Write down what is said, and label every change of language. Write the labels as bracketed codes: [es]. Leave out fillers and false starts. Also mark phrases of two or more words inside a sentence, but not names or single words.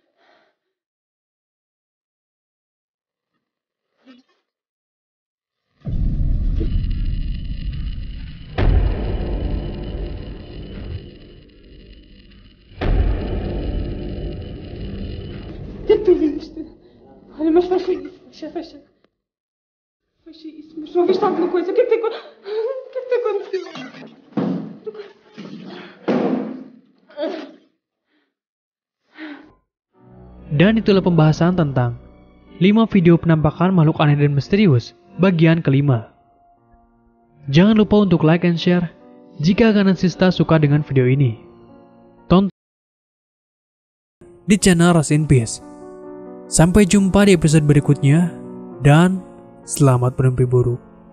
[pt] O que é que tu viste? Olha, mas fecha isso, fecha. Fecha isso, mas não viste alguma coisa? O que é que te aconteceu? [id] Dan itulah pembahasan tentang 5 video penampakan makhluk aneh dan misterius bagian kelima. Jangan lupa untuk [en] like and share [id] jika Aganatsista suka dengan video ini. Tonton di channel Rest in Peace. Sampai jumpa di episode berikutnya dan Selamat bermimpi buruk.